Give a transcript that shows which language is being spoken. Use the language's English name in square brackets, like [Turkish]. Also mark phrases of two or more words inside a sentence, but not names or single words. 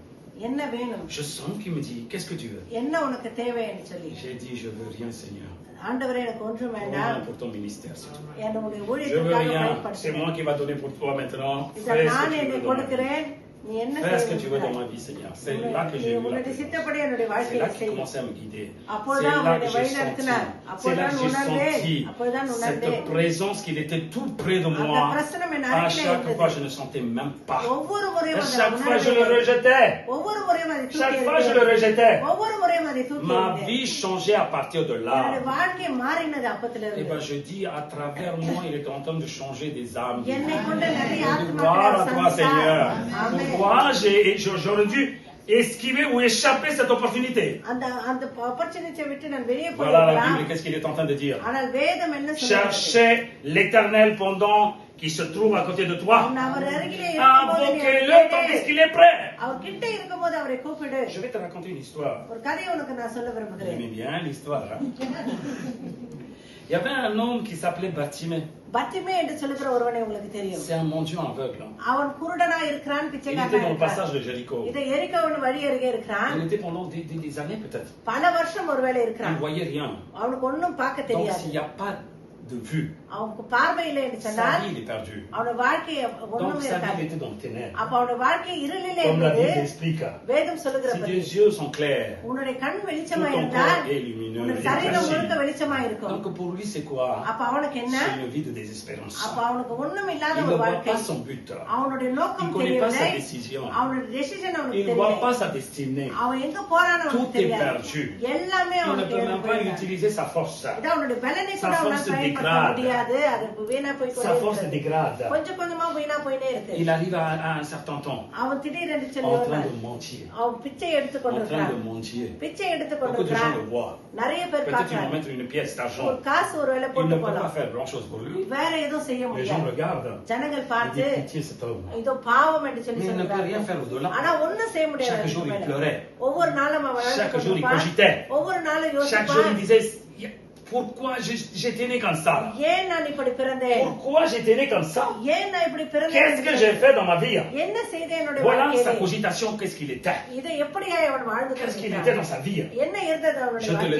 [Tamil] என்ன வேணும், [French] Je sens qu'il me dit, qu'est-ce que tu veux? [Tamil] என்ன உனக்கு தேவைன்னு சொல்லி. [French] J'ai dit, je veux rien, Seigneur. [Tamil] ஆண்டவரே எனக்கு ஒன்றும் வேண்டாம், [French] Rien pour ton ministère, c'est tout. [Tamil] என்னுடைய [French] Je veux [Tamil] ஊழியத்துக்காக [French] rien. C'est [Tamil] பயன்படுத்துகிறேன். [French] moi qui va donner pour toi maintenant. [Tamil] இதை [French] Fais ce [Tamil] நான் [French] que tu [Tamil] என்னை [French] veux dans ma vie. [Tamil] கொடுக்கிறேன், நீ என்ன [French] Fais ce que tu veux dans [Tamil] செய்ய [French] ma vie, Seigneur. C'est là que j'ai vu la [Tamil] உன்னுடைய [French] présence. [Tamil] சித்தப்படி என்னுடைய [French] C'est [Tamil] வாழ்க்கையை [French] là qu'il [Tamil] செய். [French] commençait à me guider. C'est [Tamil] அப்பொழுதுதான் [French] là [Tamil] அவருடைய [French] que j'ai [Tamil] வழி [French] senti. [Tamil] நடத்தினார். [French] C'est là [Tamil] அப்பொழுதுதான் [French] que j'ai [Tamil] உணர்ந்தேன். [French] senti [Tamil] அப்பொழுதுதான் [French] cette [Tamil] உணர்ந்தேன். [French] présence qu'il était tout près de [Tamil] அந்த [French] moi. [Tamil] பிரசனம் என் [French] À [Tamil] அருகிலே [French] chaque [Tamil] இருந்தது. [French] fois, je ne sentais même pas. [Tamil] ஒவ்வொரு முறையும் [French] À [Tamil] அதை [French] chaque fois, je le [Tamil] உணர்ந்தேன். [French] rejetais. [Tamil] ஒவ்வொரு முறையும் அதை தூக்கி [French] Chaque fois, je le [Tamil] எறிந்தேன். [French] rejetais. [Tamil] ஒவ்வொரு முறையும் அதை தூக்கி [French] Ma [Tamil] எறிந்தேன். [French] vie changeait à partir de [Tamil] என்னுடைய [French] là. [Tamil] வாழ்க்கை மாறினது [French] Et [Tamil] அப்பத்திலிருந்து. [French] ben, je dis, à travers moi, il était en train de changer des âmes. [Tamil] என்னை கொண்டு நிறைய [French] Gloire à toi, Seigneur. [Tamil] ஆமென். [French] Pourquoi j'aurais dû esquiver ou échapper cette opportunité? [Tamil] அந்த அந்த opportunity விட்டு நான் வெளியே [French] Voilà la [Tamil] போயிருக்கலாம். [French] Bible, qu'est-ce qu'il est en train de dire? [Tamil] ஆனால் வேதம் என்ன சொல்லுகிறது? [French] Cherchez l'Éternel pendant qu'il se trouve à côté de toi. [Tamil] அவன் அவர் அருகிலே இருக்கும்போது நீ [French] Invoquez-le [Tamil] அவரை [French] tandis [Tamil] கேளு. [French] qu'il est prêt. [Tamil] அவர் கிட்ட இருக்கும்போது அவரை கூப்பிடு. [French] Je vais te raconter une histoire. [Tamil] ஒரு கதையை உனக்கு நான் சொல்ல [French] Vous [Tamil] விரும்புகிறேன். [French] aimez bien l'histoire, hein? Il y avait un homme qui s'appelait Bartimée. [Tamil] பத்திமே என்று சொல்லுகிற ஒருவனை உங்களுக்கு தெரியும். [French] C'est un mendiant aveugle. Hein. [Tamil] அவன் குருடனா இருக்கிறான், [French] Il [Tamil] பிச்சைக்காரனா [French] était dans le [Tamil] இருக்கிறான். [French] passage de Jéricho. [Tamil] இதை எரிக்கோவின் வழி அருகே இருக்கிறான். [French] Il était pendant des années peut-être. [Tamil] பல வருஷம் ஒருவேளை [French] Il ne [Tamil] இருக்கிறான். [French] voyait rien. [Tamil] அவனுக்கு ஒண்ணும் பார்க்க [French] Donc [Tamil] தெரியாது. [French] s'il n'y a pas de vue, [Tamil] அவனுக்கு பார்வை இல்லை என்று [French] sa [Tamil] சொன்னால் [French] vie il est perdu. [Tamil] அவனோட வாழ்க்கை [French] Donc [Tamil] ஒண்ணுமே [French] sa vie [Tamil] இருக்காது. [French] il était dans le ténèbres. [Tamil] அப்ப அவனோட வாழ்க்கை இருளிலே [French] Comme la [Tamil] இருந்தது. [French] Bible explique. [Tamil] வேதம் சொல்லுகிற [French] Si [Tamil] படி [French] tes yeux sont clairs, [Tamil] உன்னுடைய கண் [French] tout [Tamil] வெளிச்சமா [French] ton [Tamil] இருந்தால் [French] corps est lumineux. [Tamil] உன்னுடைய [French] il est [Tamil] சரீரம் முழுக்க [French] éclairci. [Tamil] வெளிச்சமா இருக்கும். [French] Donc pour lui c'est quoi? [Tamil] அப்ப அவனுக்கு என்ன? [French] C'est une vie de désespérance. [Tamil] அப்ப அவனுக்கு ஒண்ணும் இல்லாத [French] Il ne [Tamil] ஒரு [French] voit [Tamil] வாழ்க்கை. [French] pas son but. [Tamil] அவனுடைய [French] Il ne [Tamil] நோக்கம் [French] connaît pas [Tamil] தெரியவில்லை. [French] sa décision. [Tamil] அவனுடைய டெசிஷன் [French] Il [Tamil] அவனுக்கு [French] ne voit [Tamil] தெரியல. [French] pas sa destinée. [Tamil] அவன் எங்க போறான்னு அவனுக்கு [French] Tout est [Tamil] தெரியாது. [French] perdu. [Tamil] எல்லாமே [French] Il ne [Tamil] அவனுக்கு [French] peut [Tamil] இழந்து [French] même pas [Tamil] போயிடுறான். [French] utiliser sa force. [Tamil] இது அவனுடைய பலனை [French] Sa [Tamil] கூட அவனால் [French] force [Tamil] பயன்படுத்த பயன்படுத்த முடியாது, அது வீணா போய் [French] Sa force se dégrade. [Tamil] கொஞ்சம் கொஞ்சமா வீணா போயிட்டே இருக்கு. [French] Il arrive à un certain temps, [Tamil] அவன் திடீரென்று [French] en [Tamil] சொல்லி [French] train de mentir, [Tamil] அவன் பிச்சை எடுத்து [French] en train [Tamil] கொண்டிருக்கிறான். [French] de mentir. [Tamil] பிச்சை எடுத்து [French] Beaucoup de gens [Tamil] கொண்டிருக்கிறான். [French] le voient. [Tamil] நிறைய பேர் [French] Peut-être qu'ils vont [Tamil] பார்க்கறாங்க. [French] mettre une pièce [Tamil] ஒரு [French] d'argent. [Tamil] காசு ஒருவேளை [French] Il [Tamil] போட்டு [French] ne peut pas [Tamil] போலாம், [French] faire grand chose pour lui. [Tamil] வேற எதுவும் செய்ய [French] Les gens [Tamil] முடியாது. [French] regardent. [Tamil] ஜனங்கள் [French] Ils [Tamil] பார்த்து [French] disent pitié cet homme. [Tamil] இதோ பாவம் என்று சொல்லி [French] Mais il ne peut rien [Tamil] சொல்றாங்க. [French] faire au-delà. [Tamil] ஆனா ஒண்ணும் செய்ய முடியாது. [French] Chaque jour, il [Tamil] அதுக்கு மேல. [French] pleurait. [Tamil] ஒவ்வொரு நாளும் அவன் அழுது [French] Chaque jour, il [Tamil] கொண்டிருப்பான். [French] cogitait. [Tamil] ஒவ்வொரு நாளும் [French] Chaque jour, il [Tamil] யோசிப்பான், [French] disait pourquoi j'étais né comme ça? [Tamil] ஏன் நான் இப்படி பிறந்தேன், [French] Pourquoi j'étais né comme ça? [Tamil] ஏன் நான் இப்படி பிறந்தேன், [French] Qu'est-ce que j'ai fait dans ma vie? [Tamil] என்ன செய்தேன் என்னுடைய [French] Voilà sa [Tamil] வாழ்க்கையிலே, [French] cogitation, qu'est-ce qu'il était? [Tamil] இதை எப்படியா அவன் வாழ்ந்து [French] Qu'est-ce qu'il était [Tamil] கொண்டிருக்கிறான், [French] dans sa vie? [Tamil] என்ன இருந்தது அவனுடைய [French] Je te le